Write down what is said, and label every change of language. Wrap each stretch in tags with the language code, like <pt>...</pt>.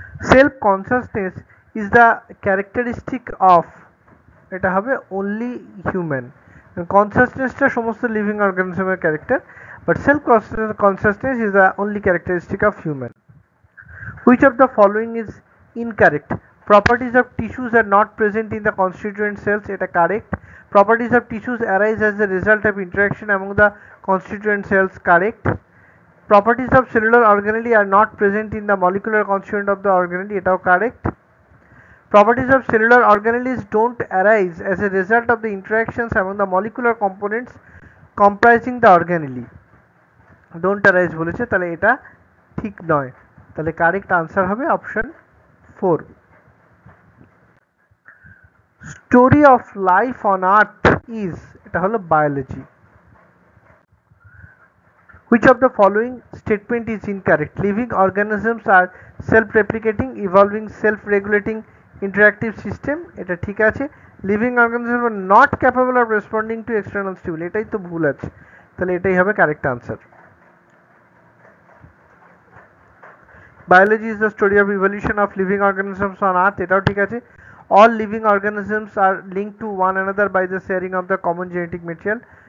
<en>self consciousness is the characteristic of,</en> <bn>এটা হবে</bn> <en>Only human. কনসাসনেসটা সমস্ত living অর্গানিজমের character, but self consciousness is the only characteristic of human. Which of the following is incorrect? Properties of tissues are not present in the constituent cells. এটা correct. Properties of tissues arise as a result of interaction among the constituent cells. Correct. Properties of cellular organelle are not present in the molecular constituent of the organelle. এটাও correct. Properties of cellular organelles don't arise as a result of the interactions among the molecular components comprising the organelle. Don't arise</en> <bn>বলেছে, তাহলে এটা ঠিক নয়, তাহলে correct answer হবে option 4।</bn> <en>story of life on earth is,</en> <bn>এটা হলো biology.</bn> <en>Which of the following statement is incorrect? Living organisms are self-replicating, evolving, self-regulating interactive system.</en> <bn>এটা ঠিক আছে।</bn> <en>Living organisms are not capable of responding to external stimuli.</en> <bn>এটাই তো ভুল আছে, তাহলে এটাই হবে correct answer.</bn> <en>Biology is the story of evolution of living organisms on earth.</en> <bn>এটাও ঠিক আছে।</bn> <en>All living organisms are linked to one another by the sharing of the common genetic material.</en>